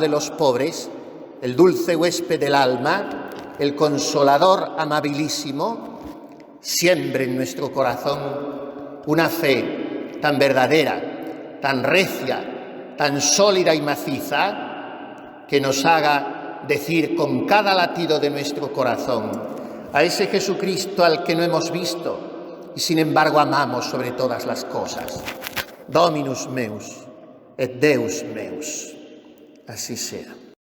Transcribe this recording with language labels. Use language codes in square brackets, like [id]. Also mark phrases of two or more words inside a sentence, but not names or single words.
[es] de los pobres, el dulce huésped del alma, el consolador amabilísimo, siembre en nuestro corazón una fe tan verdadera, tan recia, tan sólida y maciza, que nos haga decir con cada latido de nuestro corazón a ese Jesucristo al que no hemos visto y sin embargo amamos sobre todas las cosas: [la] Dominus meus et Deus meus. [es] Así sea.